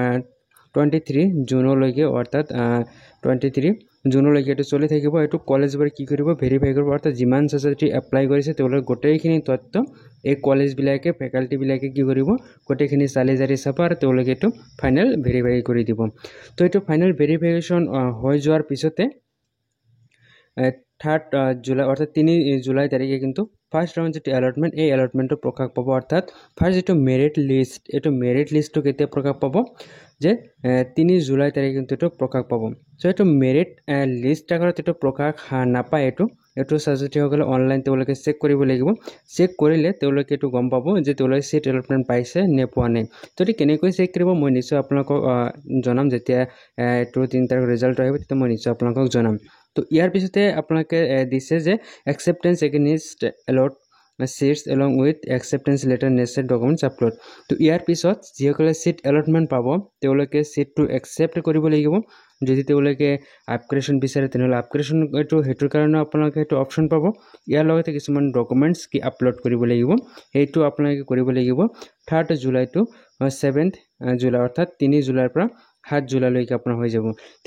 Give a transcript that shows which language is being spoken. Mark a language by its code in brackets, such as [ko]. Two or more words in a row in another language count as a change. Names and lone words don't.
[as] 23 জুনলৈকে অৰ্থাৎ 23 জুনলৈকে এইটো চলি থাকিব এইটো কলেজবোৰে কি কৰিব ভেৰিফাই কৰিব অৰ্থাৎ যিমান ছাত্ৰী এপ্লাই কৰিছে তেওঁলোকে গোটেইখিনি তথ্য এই কলেজবিলাকে ফেকাল্টিবিলাকে কি কৰিব গোটেইখিনি চালি জাৰি চাব আৰু তেওঁলোকে এইটো [en] final verify [as] কৰি দিব তো এইটো [en] final verification [as] হৈ যোৱাৰ পিছতে 3 জুলাই অর্থাৎ 3 জুলাই তারিখে কিন্তু [en] first round [as] যেটি অ্যালটমেন্ট এই অ্যালটমেন্টটো প্রকাশ পাব অর্থাৎ ফার্স্ট যেটো [en] merit list [as] এটো মেরিট লিস্টটো কেতিয়া প্রকাশ পাব যে 3 জুলাই তারিখে কিন্তু এটো প্রকাশ পাব সো এটো [en] merit list [as] আগত এটো প্রকাশ নাপায় এটো ছাত্ৰীসকলে অনলাইন তেওঁলোকে চেক কৰিব লাগিব চেক কৰিলে তেওঁলোকে এটো গম পাব যে তেওঁলোকে [en] seat allotment [as] পাইছে নে পোৱা নাই তো এটো কেনেকৈ চেক কৰিব মই নিশ্চয় আপোনালোকক জনাম যেতিয়া এটো 3 তাৰিখ ৰিজাল্ট আহিব তেতিয়া মই নিশ্চয় আপোনালোকক জনাম তো ইয়াৰ পিছতে আপোনালোকে দিছে যে [en] acceptance against allot seats along with acceptance letter necessary documents upload [as] তো ইয়াৰ পিছত যিসকলে [en] seat allotment [as] পাব তেওঁলোকে সিটটো একসেপ্ট কৰিব লাগিব যদি তেওঁলোকে আপগ্ৰেডেশন বিচাৰে তেনেহলে আপগ্ৰেডেশন এটো হেতুৰ কাৰণে আপোনালোকে এটো অপচন পাব ইয়াৰ লগতে কিছুমান ডকুমেন্টছ কি আপলোড কৰিব লাগিব এইটো আপোনালোকে কৰিব লাগিব 3 জুলাই টু 7th জুলাই অৰ্থাৎ 3 জুলাইৰ পৰা 7 জুলাইলৈকে আপোনাৰ হৈ যাব তো